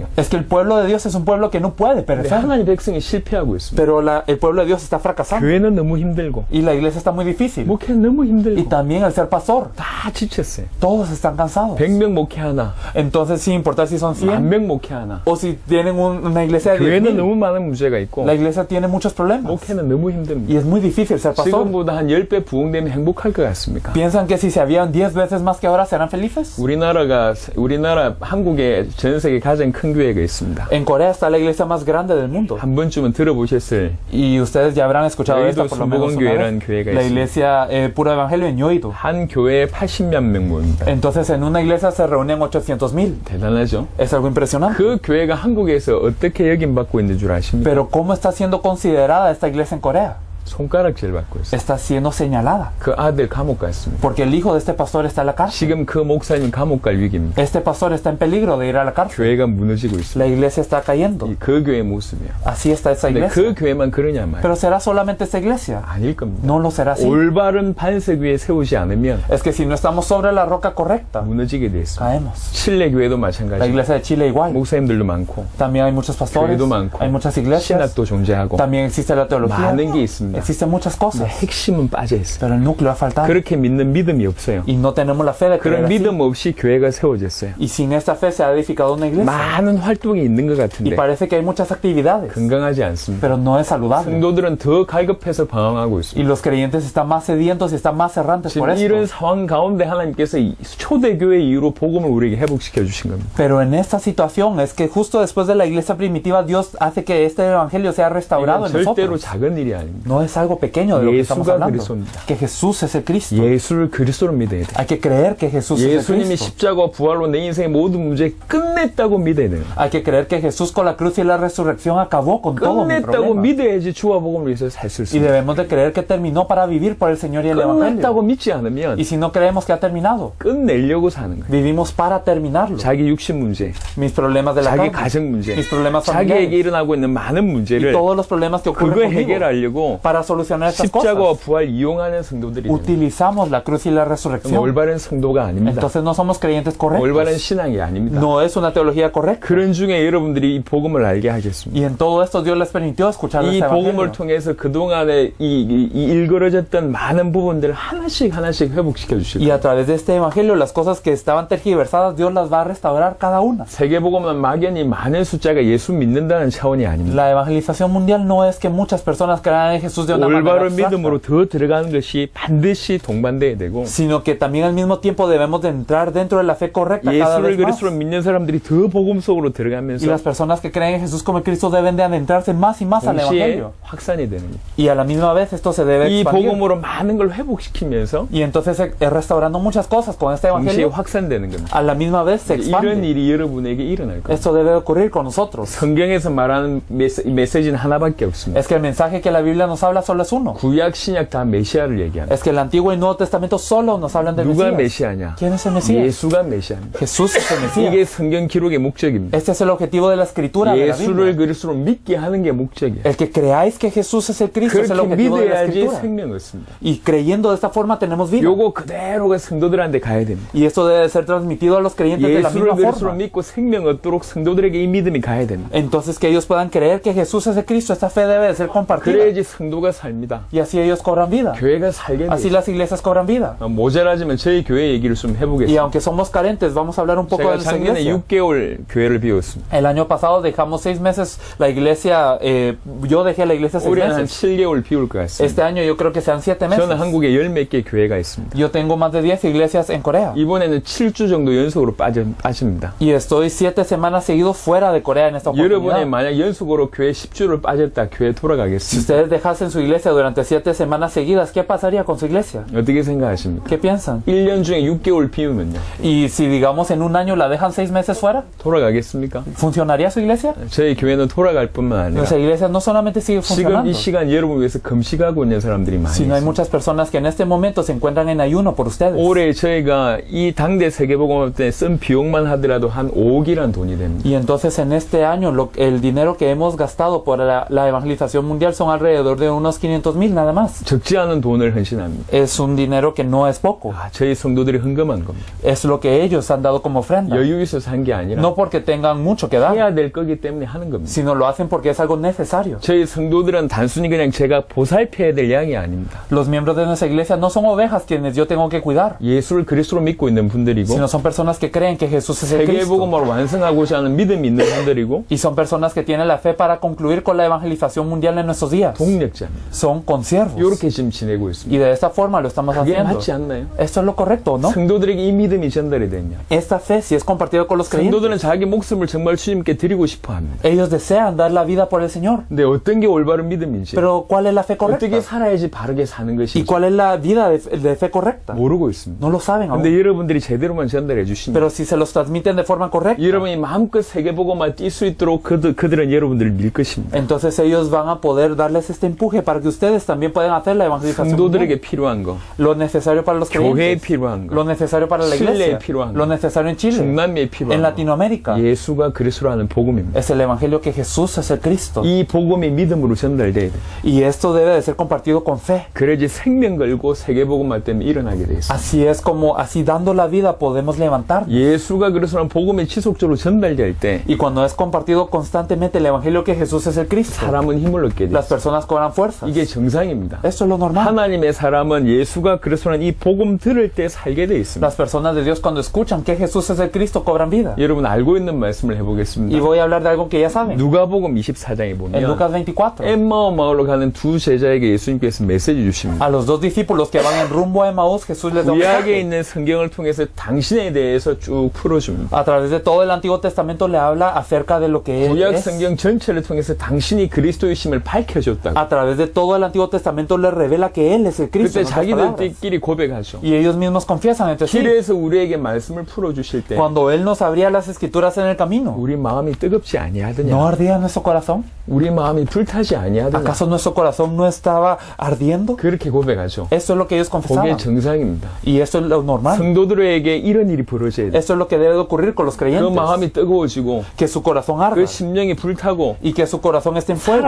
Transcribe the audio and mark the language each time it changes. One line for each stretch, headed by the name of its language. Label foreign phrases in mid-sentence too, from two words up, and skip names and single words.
Spanish: Es que el pueblo de Dios es un pueblo que no puede
Korean: 근데
Spanish: perecer.
Korean: 하나님의 백성이 실패하고 있습니다.
Spanish: Pero el pueblo de Dios está fracasando.
Korean: 교회는 너무 힘들고
Spanish: Y la iglesia está muy difícil.
Korean: 목회는 너무
Spanish: Y
Korean: 힘들고
Spanish: también el ser pastor.
Korean: 다 지쳤어요.
Spanish: Todos están cansados.
Korean: 100명 목회 하나,
Spanish: Entonces, sin importar si son 100
Korean: 1000명 목회 하나.
Spanish: o si tienen una iglesia de
Korean: 교회는 10,000, 너무 많은 문제가 있고
Spanish: la iglesia tiene muchos problemas.
Korean: 목회는 너무 힘듭니다.
Spanish: Y es muy difícil ser pastor.
Korean: 지금보다 한 10배 부흥되면 행복할 것 같습니까?
Spanish: ¿Piensan que si se habían 10 veces más que ahora serán felices?
Korean: 우리나라 한국에 전 세계 가장 큰 교회가 있습니다.
Spanish: En Corea está la iglesia más grande del mundo.
Korean: 한 번쯤은 들어보셨을
Spanish: Y ustedes ya habrán escuchado
Korean: 여의도
Spanish: esto por lo menos una
Korean: 순복음교회라는
Spanish: vez.
Korean: 교회가
Spanish: La
Korean: 있습니다.
Spanish: iglesia Puro Evangelio en Yoido.
Korean: 한 교회에 80만 명 모입니다.
Spanish: Entonces en una iglesia se reúnen 800,000.
Korean: 대단하죠?
Spanish: Es algo impresionante.
Korean: 그 교회가 한국에서 어떻게 여김받고 있는 줄 아십니까?
Spanish: Pero ¿cómo está siendo considerada esta iglesia en Corea?
Korean: 손가락질 받고 있어요.
Spanish: Está siendo señalada.
Korean: 그 아들 감옥 갔습니다.
Spanish: Porque el hijo de este pastor está en la cárcel.
Korean: 지금 그 목사님 감옥 갈 위기입니다.
Spanish: Este pastor está en peligro de ir a la cárcel.
Korean: 교회가 무너지고 있습니다.
Spanish: La iglesia está cayendo.
Korean: 그 교회 모습이에요.
Spanish: Así está esa
Korean: 근데
Spanish: iglesia.
Korean: 그 교회만 그러냐 말이에요.
Spanish: Pero ¿será solamente esta iglesia?
Korean: 아닐 겁니다.
Spanish: No lo será así.
Korean: 올바른 반석 위에 세우지 않으면
Spanish: Es que si no estamos sobre la roca correcta,
Korean: 무너지게 돼 있습니다.
Spanish: caemos.
Korean: 칠레 교회도
Spanish: La
Korean: 마찬가지입니다.
Spanish: iglesia de Chile igual.
Korean: 목사님들도 많고
Spanish: También hay muchos pastores.
Korean: 교회도 많고
Spanish: Hay muchas iglesias.
Korean: 신학도 존재하고
Spanish: También existe la teología.
Korean: 많은 게 있습니다.
Spanish: Existen muchas cosas.
Korean: 핵심은 빠져 있어요.
Spanish: Pero el núcleo ha faltado.
Korean: 그렇게 믿는 믿음이 없어요.
Spanish: Y no tenemos la fe de creer
Korean: 그런
Spanish: así.
Korean: 믿음 없이 교회가 세워졌어요.
Spanish: Y sin esta fe se ha edificado una iglesia.
Korean: 많은 활동이 있는 것
Spanish: Y
Korean: 같은데
Spanish: parece que hay muchas actividades.
Korean: 건강하지 않습니다.
Spanish: Pero no es saludable.
Korean: 성도들은 더 갈급해서 방황하고 있습니다.
Spanish: Y los creyentes están más sedientos y están más errantes por
Korean: 지금 이런
Spanish: esto.
Korean: 상황 가운데 하나님께서 이 초대교회 이후로 복음을 우리에게 회복시켜 주신 겁니다.
Spanish: Pero en esta situación es que justo después de la iglesia primitiva Dios hace que este evangelio sea restaurado
Korean: 이건
Spanish: en
Korean: 절대로
Spanish: nosotros.
Korean: 작은 일이 아닙니다.
Spanish: No no es algo pequeño de lo que estamos
Korean: 예수가
Spanish: hablando.
Korean: 그리스도입니다.
Spanish: Que Jesús es el Cristo.
Korean: 예수를 그리스도로 믿어야 돼요.
Spanish: Hay que creer que Jesús es el
Korean: 예수님이
Spanish: Cristo.
Korean: 십자가와 부활로 내 인생의 모든 문제 끝냈다고 믿어야 돼요.
Spanish: Hay que creer que Jesús con la cruz y la resurrección acabó con todo mi
Korean: 끝냈다고
Spanish: problema.
Korean: 믿어야지 주와 복음을 위해서 살 수
Spanish: Y
Korean: 있습니다.
Spanish: debemos de creer que terminó para vivir por el Señor y el
Korean: 끝냈다고
Spanish: Evangelio.
Korean: 믿지 않으면
Spanish: Y si no creemos que ha terminado,
Korean: 끝내려고 사는 거예요.
Spanish: vivimos para terminarlo.
Korean: 자기 육신 문제,
Spanish: Mis problemas de la
Korean: 자기
Spanish: carne,
Korean: 가정 문제,
Spanish: mis problemas
Korean: 자기에게
Spanish: familiares,
Korean: 일어나고 있는 많은
Spanish: y
Korean: 문제를
Spanish: todos los problemas que ocurren
Korean: 그거
Spanish: conmigo,
Korean: 해결하려고
Spanish: para solucionar estas
Korean: 십자가와
Spanish: cosas,
Korean: 부활 이용하는 성도들이 돼요.
Spanish: utilizamos la cruz y la resurrección.
Korean: 올바른 성도가 아닙니다.
Spanish: Entonces no somos creyentes
Korean: 올바른
Spanish: correctos.
Korean: 신앙이 아닙니다.
Spanish: No es una teología correcta.
Korean: 그런 중에 여러분들이 이 복음을 알게 하겠습니다.
Spanish: Y en todo esto Dios les permitió escuchar
Korean: 이
Spanish: este
Korean: 복음을
Spanish: evangelio.
Korean: 통해서 그동안에 이 일그러졌던 많은 부분들을 하나씩 회복시켜 주실
Spanish: Y
Korean: 거예요.
Spanish: a través de este evangelio, las cosas que estaban tergiversadas, Dios las va a restaurar cada una.
Korean: 세계복음은 막연히 많은 숫자가 예수 믿는다는 차원이 아닙니다.
Spanish: La evangelización mundial no es que muchas personas crean en Jesús de una manera
Korean: 올바른
Spanish: abstracta,
Korean: 믿음으로 더 들어가는 것이 반드시 동반돼야 되고
Spanish: sino que también al mismo tiempo debemos de entrar dentro de la fe correcta cada
Korean: 예수를
Spanish: vez más.
Korean: 그리스도로 믿는 사람들이 더 복음 속으로
Spanish: Y
Korean: 들어가면서
Spanish: las personas que creen en Jesús como Cristo deben de adentrarse más y más al
Korean: 동시에
Spanish: evangelio.
Korean: 확산이 되는 거예요.
Spanish: Y a la misma vez esto se debe
Korean: 이
Spanish: expandir.
Korean: 복음으로 많은 걸 회복시키면서
Spanish: Y entonces restaurando muchas cosas con este
Korean: 동시에
Spanish: evangelio,
Korean: 확산되는 겁니다.
Spanish: a la misma vez se
Korean: 이런
Spanish: expande.
Korean: 일이 여러분에게 일어날 거예요.
Spanish: Esto debe ocurrir con nosotros.
Korean: 성경에서 말하는 메시지는 하나밖에 없습니다.
Spanish: Es que el mensaje que la Biblia nos habla solo es uno.
Korean: 구약 신약 다 메시아를 얘기합니다.
Spanish: Es que el Antiguo y Nuevo Testamento solo nos hablan del
Korean: 누가
Spanish: Mesías.
Korean: 메시아냐?
Spanish: ¿Quién es el Mesías?
Korean: 예수가 메시아입니다.
Spanish: Jesús es el Mesías.
Korean: 이게 성경 기록의 목적입니다.
Spanish: Este es el objetivo de la escritura de la
Korean: 예수를
Spanish: Biblia.
Korean: 그리스도로 믿게 하는 게 목적이에요.
Spanish: El que creáis que Jesús es el Cristo es el
Korean: 그렇게
Spanish: objetivo de la
Korean: 믿어야지
Spanish: escritura.
Korean: 생명을 얻습니다.
Spanish: Y creyendo de esta forma tenemos vida.
Korean: 요거 그대로가 성도들한테 가야 됩니다.
Spanish: Y esto debe ser transmitido a los creyentes de la
Korean: 예수를
Spanish: misma
Korean: 그리스도로
Spanish: forma.
Korean: 믿고 생명 얻도록 성도들에게 이 믿음이 가야 됩니다.
Spanish: Entonces que ellos puedan creer que Jesús es el Cristo. Esta fe debe de ser compartida.
Korean: 그래야지 성도가 삽니다.
Spanish: Y así ellos cobran vida.
Korean: 교회가 살게
Spanish: Así
Korean: 돼요.
Spanish: las iglesias cobran vida.
Korean: 모자라지면 저희 교회 얘기를 좀
Spanish: Y
Korean: 해보겠습니다.
Spanish: aunque somos carentes, vamos a hablar un poco de
Korean: 제가
Spanish: nuestra
Korean: 작년에
Spanish: iglesia.
Korean: 6개월 교회를 비웠습니다.
Spanish: El año pasado dejamos 6 meses la iglesia. Yo dejé la iglesia 6
Korean: 올해는 한
Spanish: meses.
Korean: 7개월 비울 것 같습니다.
Spanish: Este año yo creo que sean 7 meses.
Korean: 저는 한국에 10몇 개 교회가 있습니다.
Spanish: Yo tengo más de 10 iglesias en Corea.
Korean: 이번에는 7주 정도 연속으로 빠집니다.
Spanish: Y estoy 7 semanas seguidos fuera de Corea en esta
Korean: 여러분이
Spanish: oportunidad.
Korean: 만약 연속으로 교회 10주를 빠졌다 교회
Spanish: Si
Korean: 돌아가겠습니다.
Spanish: ustedes dejasen su iglesia durante 7 semanas seguidas, ¿qué pasaría con su iglesia?
Korean: 어떻게 생각하십니까?
Spanish: ¿Qué piensan?
Korean: 1년 중에 6개월 비우면요.
Spanish: Y si digamos en un año la dejan 6 meses fuera,
Korean: 돌아가겠습니까?
Spanish: ¿funcionaría su iglesia?
Korean: 저희 교회는 돌아갈 뿐만 아니라
Spanish: Nuestra iglesia no solamente sigue
Korean: 지금
Spanish: funcionando,
Korean: 이 시간 여러분 위해서 금식하고 있는 사람들이 많이
Spanish: sino hay
Korean: 있습니다.
Spanish: muchas personas que en este momento se encuentran en ayuno por ustedes.
Korean: 올해 저희가 이 당대 세계복음화 때 쓴 비용만 하더라도 한 5억이란 돈이 됩니다.
Spanish: Y entonces en este año el dinero que hemos gastado por la evangelización mundial son alrededor de unos 500,000 nada más.
Korean: 적지 않은 돈을 헌신합니다.
Spanish: Es un dinero que no es poco.
Korean: 저희 성도들이 헌금한 겁니다.
Spanish: Es lo que ellos han dado como ofrenda.
Korean: 여유 있어서 한 게 아니라
Spanish: No porque tengan mucho que dar,
Korean: 해야 될 거기 때문에 하는 겁니다.
Spanish: sino lo hacen porque es algo necesario.
Korean: 저희 성도들은 단순히 그냥 제가 보살펴야 될 양이 아닙니다.
Spanish: Los miembros de nuestra iglesia no son ovejas quienes yo tengo que cuidar,
Korean: 예수를 그리스도로 믿고 있는 분들이고
Spanish: sino son personas que creen que Jesús es el Cristo.
Korean: 세계복음을 완성하고자 하는 믿음이 있는 분들이고
Spanish: Y son personas que tienen la fe para concluir con la evangelización mundial en nuestros días.
Korean: 동력자입니다.
Spanish: Son consiervos.
Korean: 이렇게 지금 지내고 있습니다.
Spanish: Y de esta forma lo estamos
Korean: 그게
Spanish: haciendo.
Korean: 맞지 않나요?
Spanish: ¿Esto es lo correcto o no?
Korean: 성도들에게 이 믿음이 전달이 되면
Spanish: Esta fe, si es compartida con los creyentes,
Korean: 성도들은 자기 목숨을 정말 주님께 드리고 싶어 합니다.
Spanish: ellos desean dar la vida por el Señor.
Korean: 근데 어떤 게 올바른 믿음인지
Spanish: Pero ¿cuál es la fe correcta?
Korean: 어떻게 살아야지 바르게 사는
Spanish: ¿Y
Korean: 것인지
Spanish: cuál es la vida de fe correcta?
Korean: 모르고 있습니다.
Spanish: No lo saben aún.
Korean: 근데 여러분들이 제대로만 전달해 주시면
Spanish: Pero si se los transmiten de forma correcta,
Korean: 여러분이 마음껏 세계복음만 뛸 수 있도록 그들은 여러분들을 밀 것입니다.
Spanish: entonces ellos van a poder darles este empuje para que ustedes también puedan hacer la evangelización mundial.
Korean: 성도들에게 필요한 거,
Spanish: Lo necesario para los
Korean: 교회에
Spanish: creyentes,
Korean: 필요한
Spanish: lo
Korean: 거,
Spanish: necesario para la
Korean: 칠레에
Spanish: iglesia,
Korean: 필요한
Spanish: lo
Korean: 거,
Spanish: necesario en Chile,
Korean: 중남미에
Spanish: en
Korean: 필요한 거,
Spanish: Latinoamérica.
Korean: 예수가 그리스도라는 복음입니다.
Spanish: Es el evangelio que Jesús es el Cristo.
Korean: 이 복음이 믿음으로 전달돼야 돼.
Spanish: Y esto debe de ser compartido con fe.
Korean: 그래야지 생명 걸고 세계복음할 때는 일어나게 돼 있어.
Spanish: Así es como, así dando la vida podemos levantarnos.
Korean: 예수가 그리스도라는 복음이 지속적으로 전달될 때
Spanish: Y cuando es compartido constantemente el evangelio que Jesús es el Cristo,
Korean: 사람은 힘을 얻게 돼.
Spanish: las personas cobran fuerzas.
Korean: 이게 정상입니다.
Spanish: Esto es lo normal.
Korean: 하나님의 사람은 예수가 그리스도라는 이 복음 들을 때 살게 돼 있습니다.
Spanish: Las personas de Dios cuando escuchan que Jesús es el Cristo cobran vida.
Korean: 여러분 알고 있는 말씀을
Spanish: Y
Korean: 해보겠습니다.
Spanish: voy a hablar de algo que ya saben.
Korean: 누가복음 24장에
Spanish: En
Korean: 보면
Spanish: Lucas 24,
Korean: 엠마오 마을로 가는 두 제자에게 예수님께서 메시지 주십니다.
Spanish: a los dos discípulos que van en rumbo a Emaús, Jesús les da un
Korean: 구약에
Spanish: mensaje.
Korean: 있는 성경을 통해서 당신에 대해서 쭉 풀어줍니다.
Spanish: A través de todo el Antiguo Testamento le habla acerca de lo que Él
Korean: 구약
Spanish: es.
Korean: 성경 전체를 통해서 당신이 그리스도이심을 밝혀줬다고.
Spanish: A través través de todo el Antiguo Testamento les revela que Él es el Cristo.
Korean: 그때
Spanish: en otras palabras.
Korean: 자기들끼리 고백하죠.
Spanish: Y ellos mismos confiesan entre sí.
Korean: 길에서 우리에게 말씀을 풀어주실 때
Spanish: Cuando Él nos abría las escrituras en el camino,
Korean: 우리 마음이 뜨겁지 아니하더냐?
Spanish: ¿no ardía nuestro corazón?
Korean: 우리 마음이 불타지 아니하더냐?
Spanish: ¿Acaso nuestro corazón no estaba ardiendo?
Korean: 그렇게 고백하죠.
Spanish: Eso es lo que ellos
Korean: 그게
Spanish: confesaban.
Korean: 정상입니다.
Spanish: Y eso es lo normal.
Korean: 성도들에게 이런 일이 벌어져야 돼.
Spanish: Eso es lo que debe de ocurrir con los
Korean: 그
Spanish: creyentes.
Korean: 마음이 뜨거워지고
Spanish: Que su corazón arda
Korean: 그 심령이 불타고
Spanish: y que su corazón esté en fuego.